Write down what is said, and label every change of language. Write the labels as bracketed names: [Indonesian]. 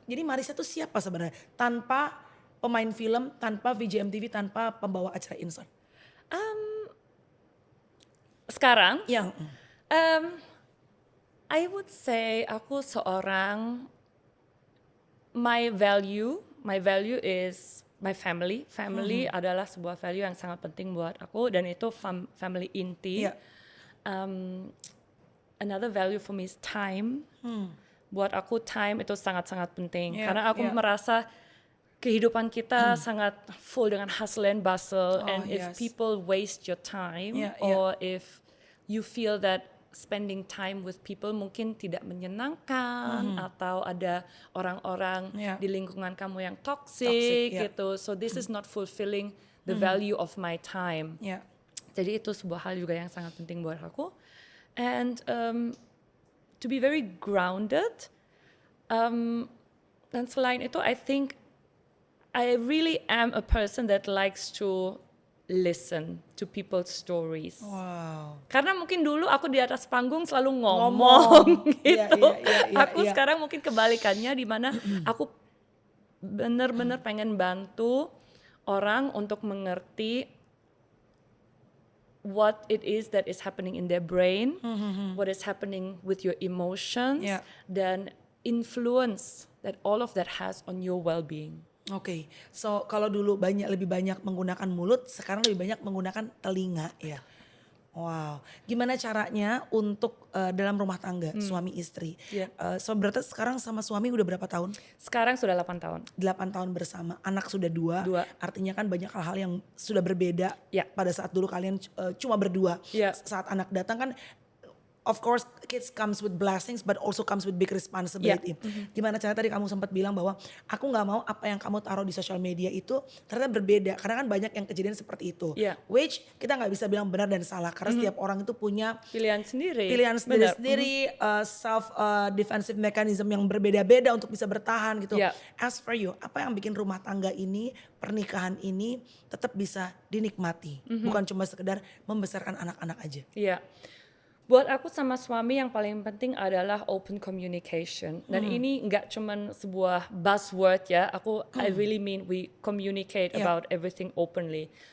[Indonesian] Jadi Marissa tuh siapa sebenarnya? Tanpa pemain film, tanpa VJ MTV, tanpa pembawa acara insert. Sekarang, Yang [English] I would say [Indonesian] aku seorang [English] my value is my family. [Indonesian] Family adalah sebuah value yang sangat penting buat aku dan itu family inti. Iya. [English] Another value for me is time. [Indonesian] Buat aku time itu sangat-sangat penting Iya, karena aku iya. merasa kehidupan kita sangat full dengan [English] hustle and bustle, Oh, and if yes. people waste your time Yeah, yeah. or if you feel that spending time with people [Indonesian] mungkin tidak menyenangkan atau ada orang-orang [English] Yeah. [Indonesian] di lingkungan kamu yang toxic, [English] Toxic, yeah. gitu, so this is not fulfilling the value of my time. [Indonesian] Ya. Jadi itu sebuah hal juga yang sangat penting buat aku. [English] And to be very grounded. [Indonesian] Dan selain itu, [English] I think I really am a person that likes to listen to people's stories. Wow. [Indonesian] Karena mungkin dulu aku di atas panggung selalu ngomong Iya, gitu. iya, Aku iya. sekarang mungkin kebalikannya di mana aku benar-benar pengen bantu orang untuk mengerti [English] what it is that is happening in their brain, what is happening with your emotions, Yeah. dan influence that all of that has on your well-being. [Indonesian] Oke, so kalau dulu lebih banyak menggunakan mulut, sekarang lebih banyak menggunakan telinga ya. Wow, gimana caranya untuk dalam rumah tangga suami istri? Iya. So berarti sekarang sama suami udah berapa tahun? Sekarang sudah 8 tahun. 8 tahun bersama, anak sudah 2. Dua. Artinya kan banyak hal-hal yang sudah berbeda. Ya. Pada saat dulu kalian cuma berdua. Ya. Saat anak datang kan, [English] of course kids comes with blessings but also comes with big responsibility. [Indonesian] Gimana cara tadi kamu sempat bilang bahwa aku nggak mau apa yang kamu taruh di sosial media itu ternyata berbeda. Karena kan banyak yang kejadian seperti itu. Ya. Which kita nggak bisa bilang benar dan salah. Karena setiap orang itu punya Pilihan sendiri. pilihan Benar. sendiri-sendiri, [English] self defensive mechanism [Indonesian] yang berbeda-beda untuk bisa bertahan gitu. Ya. [English] As for you, [Indonesian] apa yang bikin rumah tangga ini, pernikahan ini tetap bisa dinikmati, bukan cuma sekedar membesarkan anak-anak aja. Iya. Buat aku sama suami yang paling penting adalah open communication. Dan ini nggak cuman sebuah buzzword ya. [English] I really mean we communicate Yeah. about everything openly.